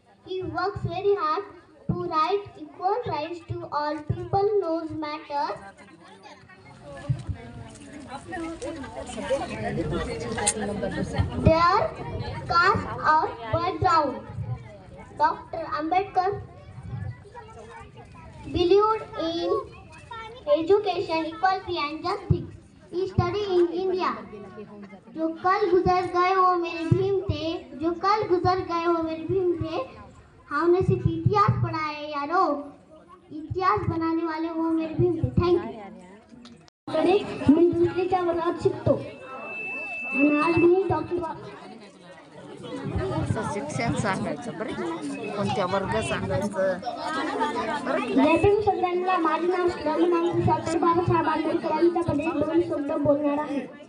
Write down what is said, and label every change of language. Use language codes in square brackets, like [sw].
[en] He works very hard to right equal rights to all people, no matter their caste or background. Dr. Ambedkar believed in education, equality and justice. He studied in India. [hi] जो कल गुजर गए वो मेरे भीम थे, जो कल गुजर गए वो मेरे भीम थे. हमने सिर्फ इतिहास पढ़ा है यारो, इतिहास बनाने वाले वो मेरे भीम थे. [en] Thank you. [mr] मी दुसरीच्या वर्गात शिकतो आणि आज मी डॉक्टर शिक्षण सांगायचं बरं, कोणत्या वर्ग सांगायचं बरं. जय भीम सगळ्यांना. माझे नाव श्रीराम डॉक्टर बाबासाहेब आंबेडकरांच्याकडे 2 शब्द बोलणार आहे.